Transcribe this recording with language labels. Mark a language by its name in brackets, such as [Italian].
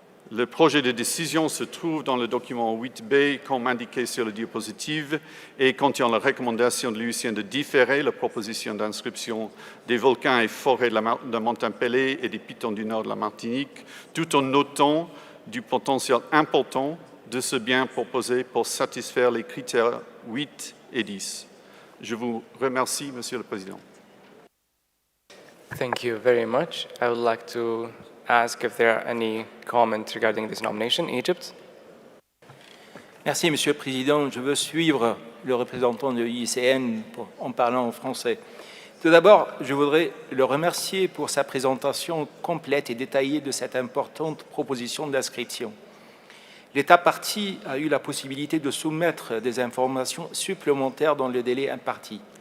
[French] Le projet de décision se trouve dans le document 8B, comme indiqué sur le diapositive, et contient la recommandation de l'UICN de différer la proposition d'inscription des volcans et forêts de montagne Pelée et des pitons du nord de la Martinique, tout en notant du potentiel important de ce bien proposé pour satisfaire les critères 8 et 10. Je vous remercie, Monsieur le Président. [English] Thank you very much. I would like to ask if there are any comments regarding this nomination. Egypt. [French] Merci, Monsieur le Président. Je veux suivre le représentant de l'UICN en parlant en français. Tout d'abord, je voudrais le remercier pour sa présentation complète et détaillée de cette importante proposition d'inscription. L'État partie a eu la possibilité de soumettre des informations supplémentaires dans le délai imparti.